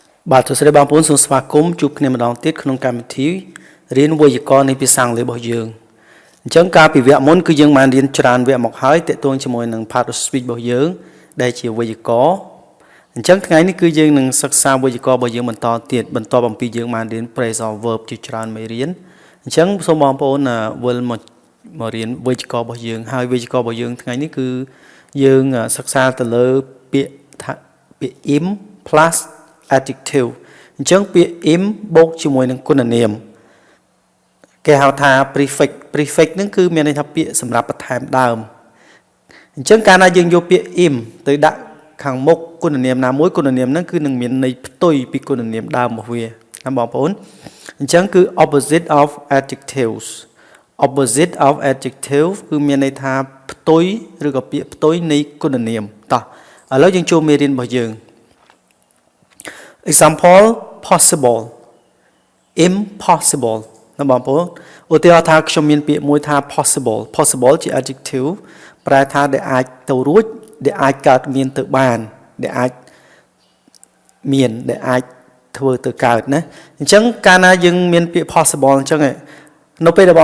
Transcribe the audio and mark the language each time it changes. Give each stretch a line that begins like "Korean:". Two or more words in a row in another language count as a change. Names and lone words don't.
Khmer: បាទទស្សនីយបងប្អូនសូមស្វាគមន៍ជួបគ្នាម្ដងទៀតក្នុងកម្មវិធីរៀនវេយ្យាករណ៍នៃភាសាអង់គ្លេសរបស់យើងអញ្ចឹងកាលពីវគ្គមុនគឺយើងបានរៀនច្រើនវគ្គមកហើយទាក់ទងជាមួយនឹង
English: part of speech
Khmer: របស់យើងដែលជាវេយ្យាករ ណ៍អញ្ចឹងថ្ងៃនេះគឺយើងនឹងសិក្សាវេយ្យាករណ៍របស់យើងបន្តទៀតបន្ទាប់អំពីយើងបានរៀន
English: phrasal verb
Khmer: ជាច្រើនមេរៀនអញ្ចឹងសូមបងប្អូនវិលមករៀនវេយ្យាករណ៍ របស់យើងហើយវេយ្យាករណ៍របស់យើងថ្ងៃនេះគឺយើងសិក្សាទៅលើពាក្យថាពាក្យ
English: im plus adjective
Khmer: អញ្ចឹងពាក្យ im បូក ជាមួយនឹងគុណនាមគេហៅថា prefix ហ្នឹងគឺមានន័យថាពាក្យសម្រាប់បន្ថែមដើមអញ្ចឹងកាលណាយើងយកពាក្យ im ទៅដាក់ខាងមុខគុណនាមណាមួយគុណនាមហ្នឹងគឺនឹងមានន័យផ្ទុយពីគុណនាមដើមរបស់វាណាបងប្អូនអញ្ចឹងគឺ
English: opposite of adjectives opposite of adjective
Khmer: គឺមានន័យថាផ្ទុយឬក៏ពាក្យផ្ទុយនៃគុណនាមតោះឥឡូវយើងចូលមេរៀនរបស់យើង
English: example possible impossible
Khmer: ណាបងប្អូនឧទាហរណ៍ថាខ្ញុំមានពាក្យមួយថា possible ជា adjective ប្រែថាដែលអាចទៅរួចដែលអាចកើតមានទៅបានដែលអាចមានដែលអាចធ្វើទៅកើតណាអញ្ចឹងកាលណាយើងមានពាក្យ possible អញ្ចឹងនៅពេលដែលបង